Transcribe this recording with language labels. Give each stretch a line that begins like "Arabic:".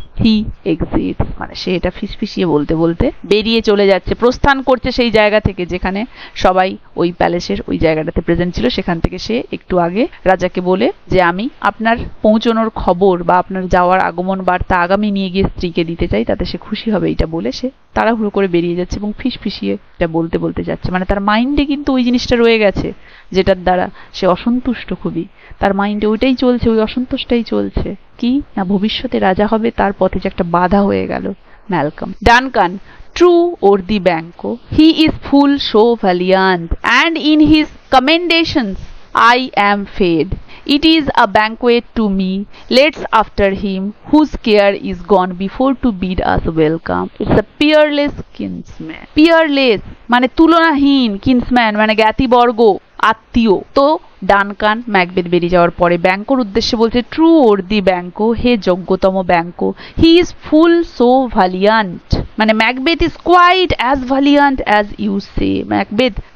English: he exits,
Bangla: মানে সে এটা ফিসফিসিয়ে বলতে বলতে বেরিয়ে চলে যাচ্ছে, প্রস্থান করছে সেই জায়গা থেকে যেখানে সবাই ওই প্যালেসের ওই জায়গাটাতে প্রেজেন্ট ছিল, সেখান থেকে সে একটু আগে রাজাকে বলে যে আমি আপনার পৌঁছানোর খবর বা আপনার যাওয়ার আগমন বার্তা আগামী নিয়ে গিয়ে স্ত্রীকে দিতে চাই, তাতে সে খুশি হবে, এটা বলে সে তাড়াহুড়ো করে বেরিয়ে যাচ্ছে এবং ফিসফিসিয়ে এটা বলতে বলতে যাচ্ছে, মানে তার মাইন্ডে কিন্তু ওই জিনিসটা রয়ে গেছে যেটার দ্বারা সে অসন্তুষ্ট, খুবই তার মাইন্ডে ওইটাই চলছে, ওই অসন্তোষটাই চলছে, কি না ভবিষ্যতে রাজা হবে, তার পথে যে একটা বাধা হয়ে গেল Malcolm.
English: Duncan, true worthy Banquo, he is full so valiant, and in his commendations I am fed. It is a banquet to me, let's after him, whose care is gone before to bid us welcome. It's a peerless kinsman.
Bangla: Peerless মানে তুলনাহীন, কিন্সম্যান মানে জ্ঞাতিবর্গ, আত্মীয়। তো Duncan Macbeth বেরিয়ে যাওয়ার পরে ব্যাঙ্কোর উদ্দেশ্যে বলছে,
English: true worthy Banquo,
Bangla: hey যোগ্যতম ব্যাঙ্কো,
English: he is full so valiant,
Bangla: মানে
English: Macbeth is quite as valiant as you say,
Bangla: Macbeth